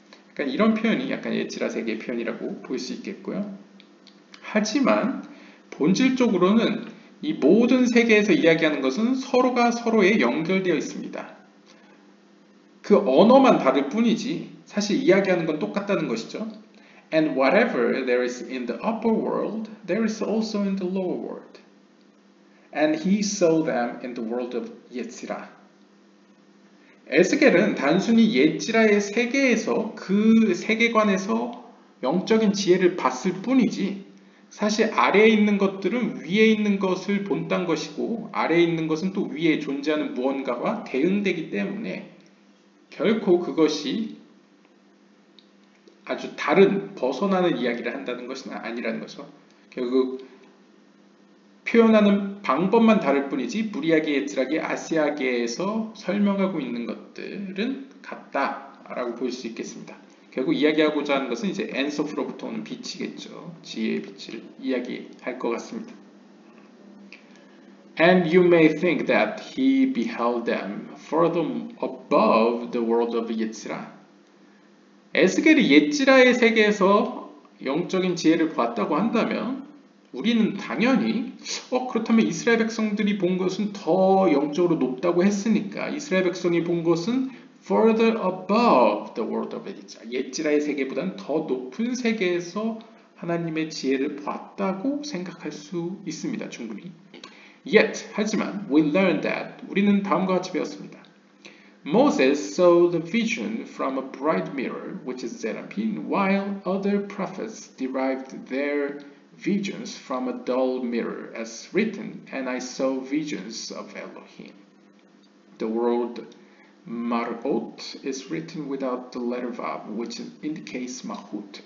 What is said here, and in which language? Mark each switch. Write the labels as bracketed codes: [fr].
[ko] 약간 이런 표현이 약간 예지라 세계의 표현이라고 볼 수 있겠고요. 하지만 본질적으로는 이 모든 세계에서 이야기하는 것은 서로가 서로에 연결되어 있습니다. 그 언어만 다를 뿐이지 사실 이야기하는 건 똑같다는 것이죠. [en] And whatever there is in the upper world, there is also in the lower world. And he saw them in the world of 예지라. [ko] 에스겔은 단순히 예지라의 세계에서 그 세계관에서 영적인 지혜를 봤을 뿐이지 사실 아래에 있는 것들은 위에 있는 것을 본딴 것이고 아래에 있는 것은 또 위에 존재하는 무언가와 대응되기 때문에 결코 그것이 아주 다른 벗어나는 이야기를 한다는 것은 아니라는 거죠. 결국 표현하는 방법만 다를 뿐이지 무리하게 예지라게 아시아계에서 설명하고 있는 것들은 같다라고 볼 수 있겠습니다. 결국 이야기하고자 하는 것은 이제 엔소프로부터 오는 빛이겠죠. 지혜의 빛을 이야기할 것 같습니다. [en] And you may think that he beheld them further above the world of 예지라. [ko] 에스겔이 예지라의 세계에서 영적인 지혜를 보았다고 한다면 우리는 당연히 그렇다면 이스라엘 백성들이 본 것은 더 영적으로 높다고 했으니까 이스라엘 백성이 본 것은 [en] further above the world of [ko] 예지라. 예지라의 세계보다는 더 높은 세계에서 하나님의 지혜를 보았다고 생각할 수 있습니다. 충분히. [en] Yet, [ko] 하지만 [en] we learned that [ko] 우리는 다음과 같이 배웠습니다. [en] Moses saw the vision from a bright mirror, which is Seraphim, while other prophets derived their visions from a dull mirror, as written, and I saw visions of Elohim. The word Marot is written without the letter Vav, which indicates Mahut.